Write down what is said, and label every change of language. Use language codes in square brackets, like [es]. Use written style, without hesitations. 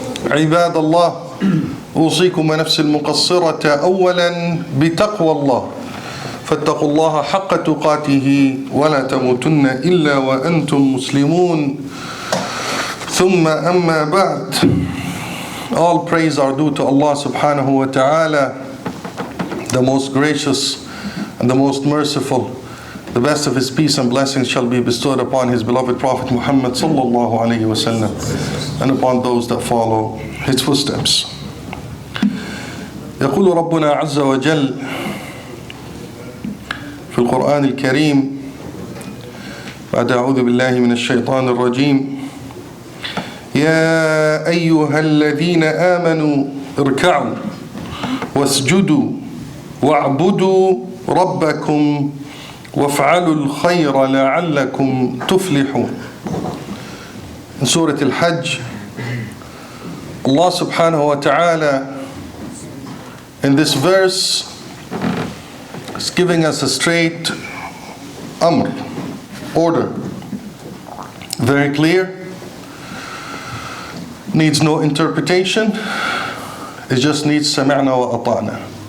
[ar] عباد الله أوصيكم ونفسي المقصرة أولا بتقوى الله فاتقوا الله حق تقاته ولا تموتن إلا وأنتم مسلمون ثم أما بعد. [en] All praise are due to Allah subhanahu wa ta'ala, the most gracious and the most merciful. The best of his peace and blessings shall be bestowed upon his beloved Prophet Muhammad sallallahu alayhi wa sallam and upon those that follow his footsteps. [ar] يقول ربنا عز وجل في القرآن الكريم بعد أعوذ بالله من الشيطان الرجيم يا أيها الذين آمنوا اركعوا واسجدوا واعبدوا ربكم وافعلوا الخير لعلكم تفلحون. [en] In Surah Al-Hajj, Allah subhanahu wa ta'ala in this verse is giving us a straight amr, order, very clear, needs no interpretation, it just needs sami'na wa ata'na.